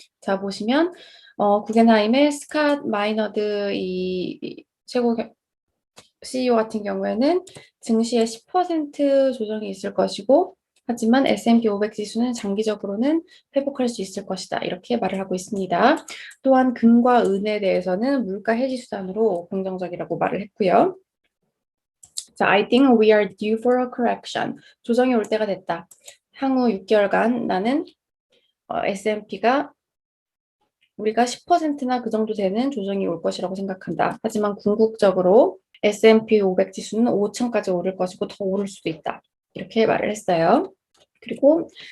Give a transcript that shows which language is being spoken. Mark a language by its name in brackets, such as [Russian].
[Korean] 자, 보시면 구겐하임의 스캇 마이너드 이 최고 CEO 같은 경우에는 증시에 10% 조정이 있을 것이고 하지만 S&P 500 지수는 장기적으로는 회복할 수 있을 것이다. 이렇게 말을 하고 있습니다. 또한 금과 은에 대해서는 물가 해지 수단으로 긍정적이라고 말을 했고요. [English] 자, I think we are due for a correction. [Korean] 조정이 올 때가 됐다. 향후 6개월간 나는 S&P가 우리가 10%나 그 정도 되는 조정이 올 것이라고 생각한다. 하지만 궁극적으로 S&P 500 지수는 5천까지 오를 것이고 더 오를 수도 있다. 이렇게 말을 했어요. 그리고